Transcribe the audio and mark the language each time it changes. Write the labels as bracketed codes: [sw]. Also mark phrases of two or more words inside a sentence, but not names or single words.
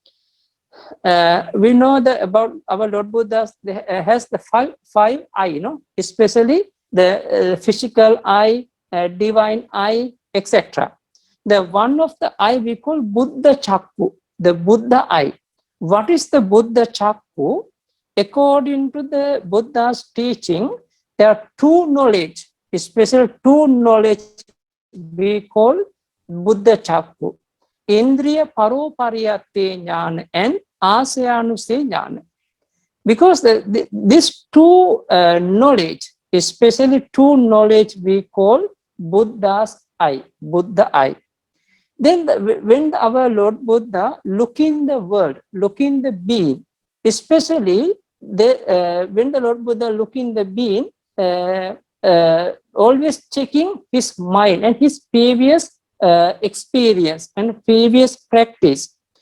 [en] We know that about our Lord Buddha has the five eye, especially the physical eye, divine eye, etc. The one of the eye we call [pi] Buddha Chakra, [en] the Buddha eye. What is the [pi] Buddha Chakra? [en] According to the Buddha's teaching, there are 2 knowledge, especially 2 knowledge we call [pi] Buddha Chakra. Indriya Paropariyate Jnana and Asaya-anusaya Jnana. [en] Because these 2 knowledge, especially 2 knowledge we call Buddha's eye, Buddha eye. Then when our Lord Buddha look in the world, look in the being, especially when the Lord Buddha look in the being, always checking his mind and his previous experience and previous practice.